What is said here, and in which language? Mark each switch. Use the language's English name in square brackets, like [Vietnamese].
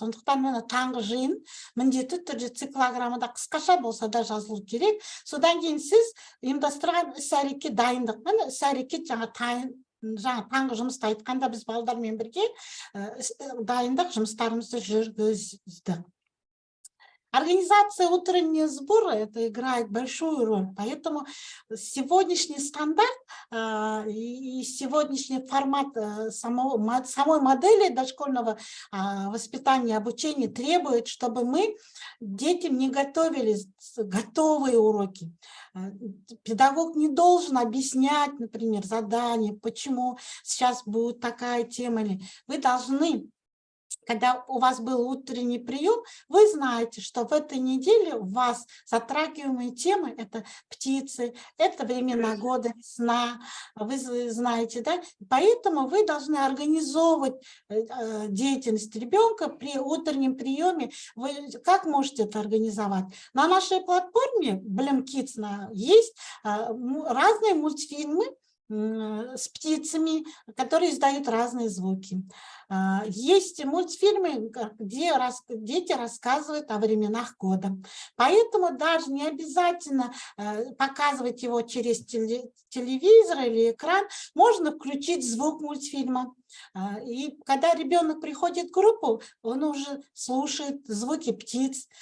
[Kazakh] Сондықтан мені таңғы жиын міндетті түрде циклограммада қысқаша болса да жазылу керек. Содан кейін сіз ұйымдастырған іс-әрекет дайындық. Міне іс-әрекет жаңа таңғы жұмысты айтқанда біз балдармен бірге дайындық жұмыстарымызды жүргіздік. [Russian] Организация утреннего сбора это играет большую роль, поэтому сегодняшний стандарт и сегодняшний формат самой модели дошкольного воспитания и обучения требует, чтобы мы детям не готовили готовые уроки. Педагог не должен объяснять, например, задание, почему сейчас будет такая тема. Вы должны когда у вас был утренний прием, вы знаете, что в этой неделе у вас затрагиваемые темы – это птицы, это времена года, весна, вы знаете, да? Поэтому вы должны организовывать деятельность ребенка при утреннем приеме. Вы как можете это организовать? На нашей платформе Blim Kids есть разные мультфильмы с птицами, которые издают разные звуки. Есть мультфильмы, где дети рассказывают о временах года. Поэтому даже не обязательно показывать его через телевизор или экран. Можно включить звук мультфильма. И когда ребенок приходит в группу, он уже слушает звуки птиц.